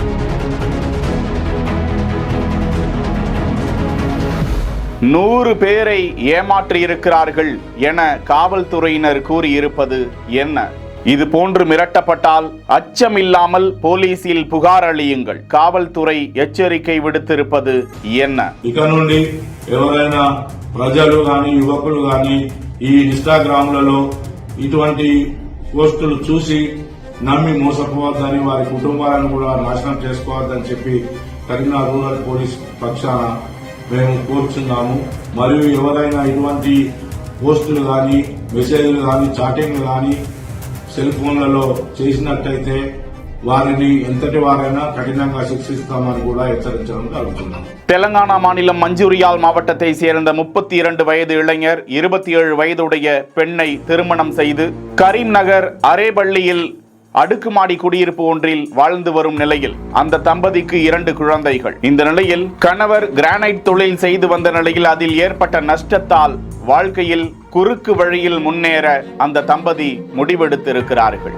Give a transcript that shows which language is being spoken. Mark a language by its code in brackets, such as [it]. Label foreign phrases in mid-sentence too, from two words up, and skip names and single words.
[ta] நூறு பேரை ஏமாற்றியிருக்கிறார்கள் என காவல்துறையினர் கூறியிருப்பது என்ன? இது போன்று மிரட்டப்பட்டால் அச்சமில்லாமல் போலீசில் புகார் அளியுங்கள். காவல்துறை எச்சரிக்கை விடுத்திருப்பது என்ன? [te] ఇక నుండి ఎవరైనా ప్రజలు గాని యువకులు గాని ఈ ఇన్స్టాగ్రామ్లలో ఇటువంటి పోస్టులు చూసి నమ్మి మోసపోవద్దని, వారి కుటుంబాలను కూడా నాశనం చేసుకోవద్దని చెప్పి కరీంనగర్ రూరల్ పోలీస్ పక్షాన మేము కోరుచున్నాము. మరియు ఎవరైనా ఇటువంటి పోస్టులు గాని మెసేజ్లు గాని చాటింగ్లు గాని [en] cell phone [te] చేసినట్టయితే వారిని ఎంతటి వారైనా కఠినంగా శిక్షిస్తామని కూడా హెచ్చరించడం జరుగుతున్నాం. [ta] தெலங்கானா மாநிலம் மஞ்சூரியால் மாவட்டத்தை சேர்ந்த 32 வயது இளைஞர் 27 வயதுடைய பெண்ணை திருமணம் செய்து கரீம்நகர் அரேபள்ளியில் அடுக்குமாடி குடியிருப்பு ஒன்றில் வாழ்ந்து வரும் நிலையில் அந்த தம்பதிக்கு 2 குழந்தைகள். இந்த நிலையில் கணவர் கிரானைட் தொழில் செய்து வந்த நிலையில் அதில் ஏற்பட்ட நஷ்டத்தால் வாழ்க்கையில் குறுக்கு வழியில் முன்னேற அந்த தம்பதி முடிவெடுத்திருக்கிறார்கள்.